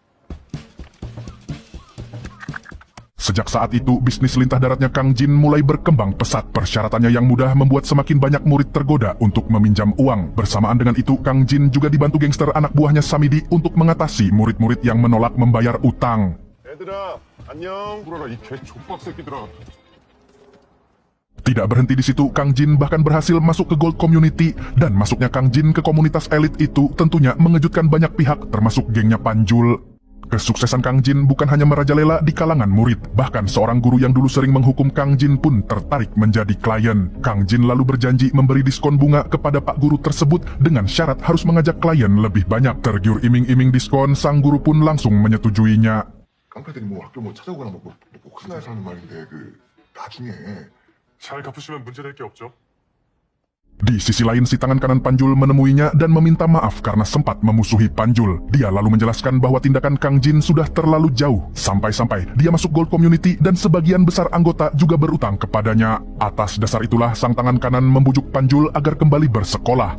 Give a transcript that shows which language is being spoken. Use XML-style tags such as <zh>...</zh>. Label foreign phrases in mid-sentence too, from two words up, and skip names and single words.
<id>Sejak saat itu, bisnis lintah daratnya Kang Jin mulai berkembang pesat. Persyaratannya yang mudah membuat semakin banyak murid tergoda untuk meminjam uang. Bersamaan dengan itu, Kang Jin juga dibantu gangster anak buahnya Samidi untuk mengatasi murid-murid yang menolak membayar utang.</id> <ko>얘들아, 안녕. 불어라 이 개 족박 새끼들아.</ko> <id>Tidak berhenti di situ, Kang Jin bahkan berhasil masuk ke Gold Community. Dan masuknya Kang Jin ke komunitas elit itu tentunya mengejutkan banyak pihak, termasuk gengnya Panjul. Kesuksesan Kang Jin bukan hanya merajalela di kalangan murid, bahkan seorang guru yang dulu sering menghukum Kang Jin pun tertarik menjadi klien. Kang Jin lalu berjanji memberi diskon bunga kepada pak guru tersebut dengan syarat harus mengajak klien lebih banyak. Tergiur iming-iming diskon, sang guru pun langsung menyetujuinya.</id> <ko>깡패들이 뭐 학교 뭐 찾아오거나 뭐 큰일 나서 하는 말인데 나중에 잘 갚으시면 문제될 게 없죠.</ko> <id>Di sisi lain, si tangan kanan Panjul menemuinya dan meminta maaf karena sempat memusuhi Panjul. Dia lalu menjelaskan bahwa tindakan Kang Jin sudah terlalu jauh. Sampai-sampai dia masuk Gold Community dan sebagian besar anggota juga berutang kepadanya. Atas dasar itulah sang tangan kanan membujuk Panjul agar kembali bersekolah.</id>